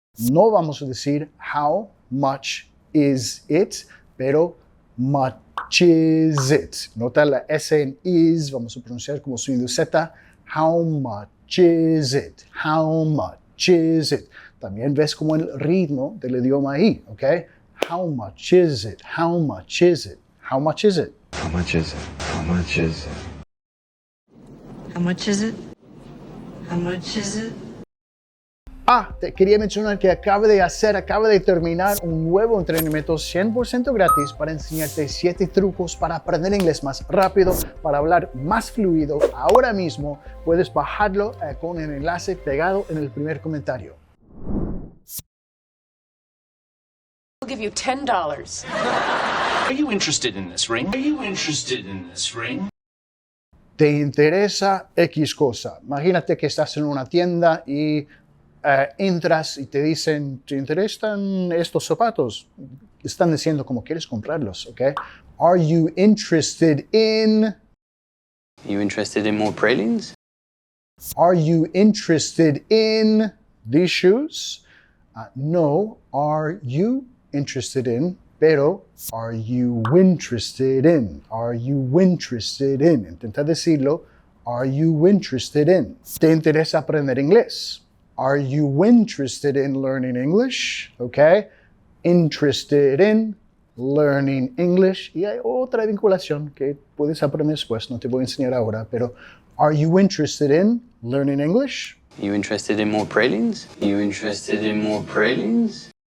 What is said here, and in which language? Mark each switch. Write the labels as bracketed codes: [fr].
[en] No vamos a decir how much is it, pero much is it. [es] Nota la S en is, vamos a pronunciar como sonido Z. [en] How much is it? How much is it? [es] También ves como el ritmo del idioma ahí, ¿ok? [en] How much is it? How much is it? How much is it? How much is it? How much is it? How much is it? How much is it? [es] Te quería mencionar que acaba de terminar un nuevo entrenamiento 100% gratis para enseñarte 7 trucos para aprender inglés más rápido, para hablar más fluido. Ahora mismo puedes bajarlo con el enlace pegado en el primer comentario. [en] I'll give you $10. Are you interested in this ring? Are you interested in this ring? [es] ¿Te interesa X cosa? Imagínate que estás en una tienda y entras y te dicen, ¿te interesan estos zapatos? Están diciendo como quieres comprarlos, ¿ok? [en] Are you interested in? Are you interested in more pralines? Are you interested in these shoes? No. Are you interested in? Pero, are you interested in? Are you interested in? Intenta decirlo. Are you interested in? [es] ¿Te interesa aprender inglés? [en] Are you interested in learning English? Okay. Interested in learning English. [es] Y hay otra vinculación que puedes aprender después, no te voy a enseñar ahora, pero are you interested in learning English? [en] Are you interested in more pralines? Are you interested in more pralines?